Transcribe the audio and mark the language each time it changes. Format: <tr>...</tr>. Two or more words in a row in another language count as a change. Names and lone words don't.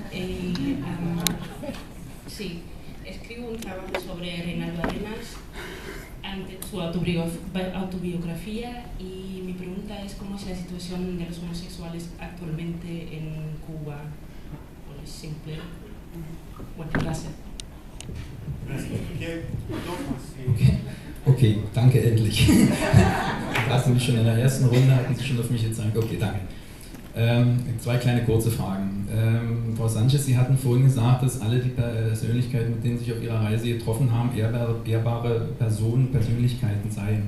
<es>Sí, escribo un trabajo sobre Reinaldo Arenas, ante su autobiografía, y mi pregunta es cómo es la situación de los homosexuales actualmente en Cuba. Bueno, es simple. Bueno, gracias.</es> <de>Okay, danke, endlich. Da hast du mich schon in der ersten Runde, hatten Sie schon auf mich gezeigt. Okay, danke. Zwei kleine kurze Fragen. Frau Sanchez, Sie hatten vorhin gesagt, dass alle die Persönlichkeiten, mit denen Sie sich auf Ihrer Reise getroffen haben, ehrbare Personen, Persönlichkeiten seien.</de>